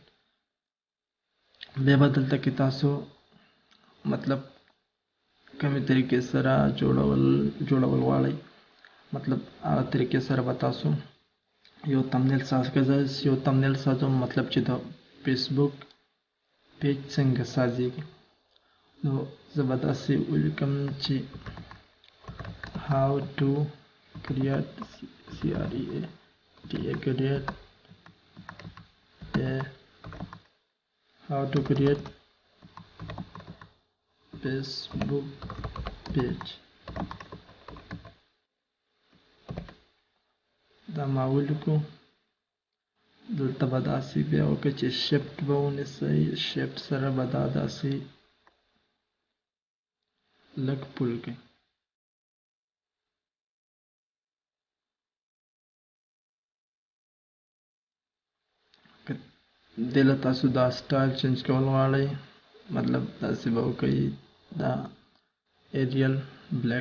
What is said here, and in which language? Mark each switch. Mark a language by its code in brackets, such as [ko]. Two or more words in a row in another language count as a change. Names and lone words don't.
[ps] بیا به دلته کې تاسو مطلب کومې طریقې سره جوړول غواړئ مطلب هغه طریقې سره به تاسو یو تمنیل ساز کړئ. یو تمنیل سازوم مطلب چې د فیسبوک پیج څنګه سازیږي. نو زه به داسې ولیکم چې [en] how to create how to create Facebook page. [ps] دا ما ولیکو. دلته به داسې بیا وکړئ چې شفټ به ونیسئ. شفټ سره به دا داسې لږ پول کړئ. دې له تاسو دا [en] style change [ps] کول غواړئ مطلب داسې به وکړئ دا ایریل بلیک.